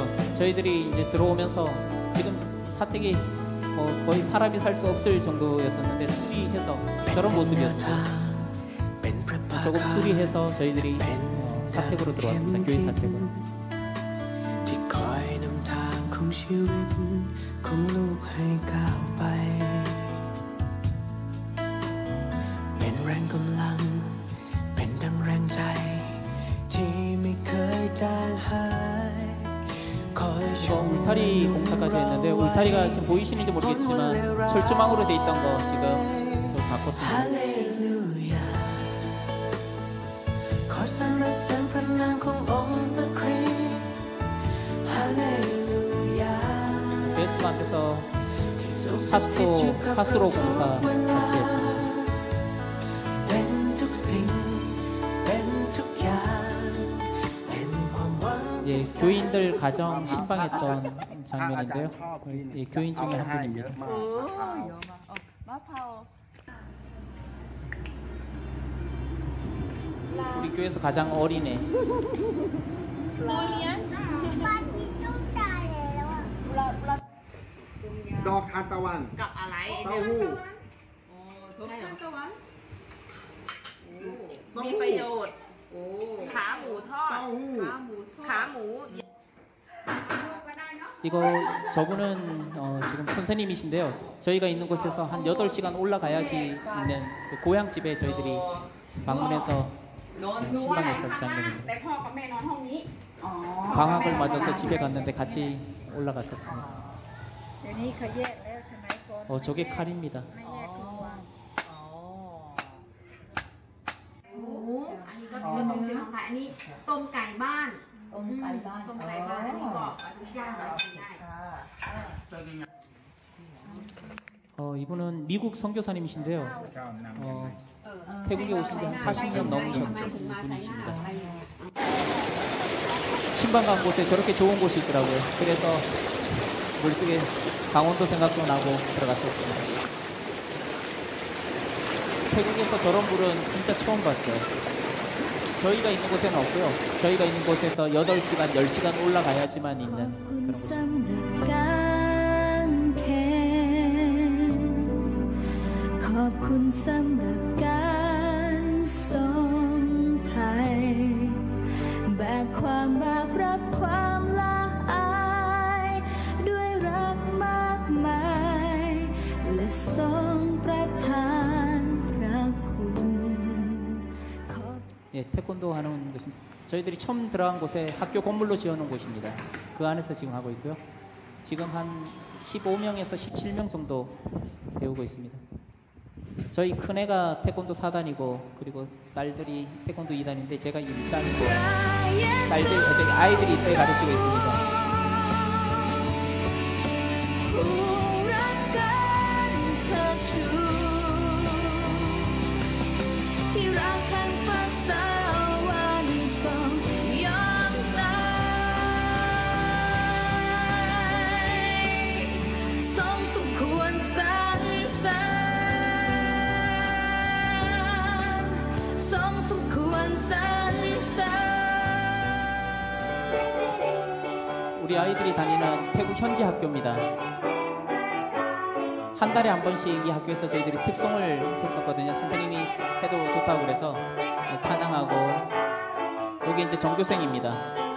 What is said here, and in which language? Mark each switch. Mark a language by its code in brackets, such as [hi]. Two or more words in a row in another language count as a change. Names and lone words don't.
[ko] 저희들이 이제 들어오면서 지금 사택이 거의 사람이 살 수 없을 정도였었는데 수리해서 저런 모습이었습니다. 조금 수리해서 저희들이 사택으로 들어왔습니다. 교회 사택으로. [th] ที่คอยนำทางของชีวิตของลูกให้ก้าวไปเป็นแรงกำลังเป็นดังแรงใจที่ไม่เคยจางหายคอยช [ko] 이거 ม 울타리 공사까지 했는데 울타리가 지금 보이시는지 모르겠지만 철조망으로 돼 있던 거 지금 좀 ฮา 바꿨습니다. [th] เลลูยาขอสรรเสริญพระนามขององค์พระคริสต์ฮาเลลูยา [ko] 베스트 앞에서 [th] ที่ทรงสถิตอยู่กับเรา [ko] 파수로 [th] ทุก [ko] 공사 [th] เวลา [ko] 같이 했습니다. [th] เป็นทุกสิ่งเป็นทุกอย่างเป็นความหวัง [ko] 예, 교인들 가정 신방했던 장면인데요. 예, 교인 중에 한 분입니다. [th] มะพร้าว [ko] 우리 교회에서 가장 어린애. [th] ดอกทานตะวัน กับอะไร เต้าหู้ โอ้ใช่เหรอ เต้าหู้ มีประโยชน์ขาหมูทอด เต้าหู้ ขาหมู [ko] 이거 저분은 지금 선생님이신데요. 저희가 있는 곳에서 한 8시간 올라가야지 있는 그 고향집에 저희들이 방문해서 신방했던 장면입니다. [th] แต่พ่อกับแม่นอนห้องนี้ [ko] 방학을 맞아서 집에 갔는데 같이 올라갔었습니다. [th] เดี๋ยวนี้เขาแยกแล้วสมัยก่อน [ko] 저게 칼입니다. [th] ไม่แยกครัว หมูอันนี้ก็ต้มเจียวไก่อันนี้ต้มไก่บ้าน ต้มไก่บ้าน ต้มไก่บ้านอันนี้ก็ทุกอย่างเรากินได้ [ko] 이분은 미국 선교사님이신데요. 태국에 오신 지 한 40년 넘으셨던 분이십니다. 신방 간 곳에 저렇게 좋은 곳이 있더라고요. 그래서 머릿속에 강원도 생각도 나고 들어갔었습니다. 태국에서 저런 물은 진짜 처음 봤어요. 저희가 있는 곳에는 없고요. 저희가 있는 곳에서 8시간, 10시간 올라가야지만 있는 그런 곳입니다. [th] ขอบคุณสำหรับการส่งไทยแบกความบาปรับความละอายด้วยรักมากมายและทรงประทานพระคุณ [ko] 예, 태권도 하는 곳은 저희들이 처음 들어간 곳에 학교 건물로 지어놓은 곳입니다. 그 안에서 지금 하고 있고요. 지금 한 15명에서 17명 정도 배우고 있습니다. 저희 큰애가 태권도 4단이고 그리고 딸들이 태권도 2단인데 제가 1단이고 저기 아이들이 있어야 가르치고 있습니다. [th] รักกันเชิดชูที่รักแห่งฟ้าสวรรค์ส่องย้อนไกลทรงสมควรสรรเสริญทรงสมควรสรรเสริญ [ko] 우리 아이들이 다니는 태국 현지 학교입니다. 한 달에 한 번씩 이 학교에서 저희들이 특송을 했었거든요. 선생님이 해도 좋다고 그래서 찬양하고 여기 이제 전교생입니다.